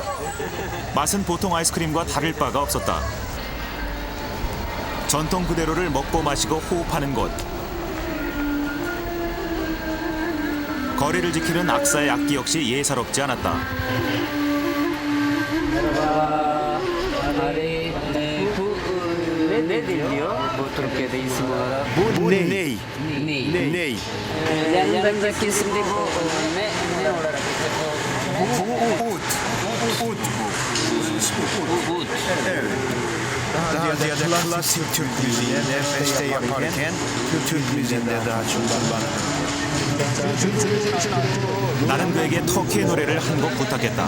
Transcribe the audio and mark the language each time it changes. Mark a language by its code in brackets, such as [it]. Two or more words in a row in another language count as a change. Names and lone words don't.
[ko] 맛은 보통 아이스크림과 다를 바가 없었다. 전통 그대로를 먹고 마시고 호흡하는 곳. 거리를 지키는 악사의 악기 역시 예사롭지 않았다. [tr] Ne deniyor bu Türkiye'de isim olarak? Bu ney? Ney? Yanındaki isim de bu ne olarak? Ut. Evet. Daha ziyade klasik Türk müziğinde beste yaparken Türk müziğinde daha çok kullanılır. [ko] 나는 그에게 터키의 노래를 한 곡 부탁했다.